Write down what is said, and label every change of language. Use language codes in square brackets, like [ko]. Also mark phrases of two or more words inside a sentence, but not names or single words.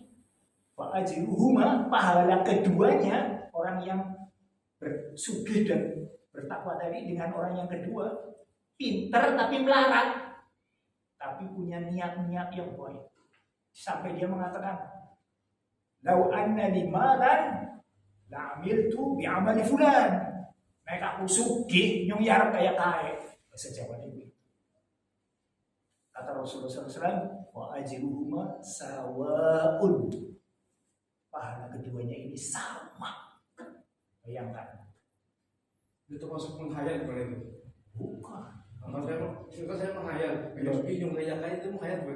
[ar] وأجرهما, [id] pahala keduanya, orang yang bersugih dan bertakwa tadi dengan orang yang kedua, pinter tapi melarat, tapi punya niat-niat yang baik. Sampai dia mengatakan, [ar] لو أن لي مالا لعملت بعمل فلان. [jv] Mereka aku sugih, nyuyar kayak kaya. [id] Bahasa Jawa ini. Kata Rasulullah SAW, [ar] وأجرهما سواء, [id] pahala keduanya ini sama. Bayangkan. Itu termasuk menghayal boleh? Bukan. Kalau saya menghayal, yang kaya itu menghayal boleh?